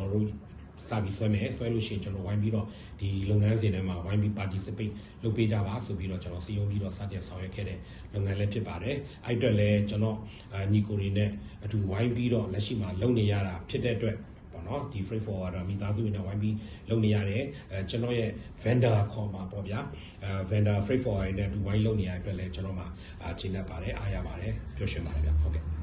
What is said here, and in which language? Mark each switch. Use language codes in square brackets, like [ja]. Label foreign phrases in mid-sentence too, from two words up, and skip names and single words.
[my] တော်တို့စပြီးဆွဲမယ်ဆွဲလို့ရှိရင်ကျွန်တော်ဝိုင်းပြီးတော့ဒီလုပ်ငန်းစဉ်ထဲမှာဝိုင်းပြီး participate လုပ်ပေးကြပါဆိုပြီးတော့ကျွန်တော်စီယုံပြီးတော့စတင်ဆောင်ရွက်ခဲ့တဲ့လုပ်ငန်းလည်းဖြစ်ပါတယ်အဲ့အတွက်လည်းကျွန်တော်ညီကိုတွေနဲ့အတူဝိုင်းပြီးတော့လက်ရှိမှာလုပ်နေရတာဖြစ်တဲ့အတွက်ပေါ့နော်ဒီ [en] freight forwarder [my] မိသားစုတွေနဲ့ဝိုင်းပြီးလုပ်နေရတယ်ကျွန်တော်ရဲ့ vendor ခေါ်မှာပေါ့ဗျာ [en] vendor freight forwarder [my] နဲ့အတူဝိုင်းလုပ်နေရတဲ့အတွက်လည်းကျွန်တော်မှာချိန်နေပါတယ်အားရပါတယ်ပျော်ရွှင်ပါတယ်ဗျဟုတ်ကဲ့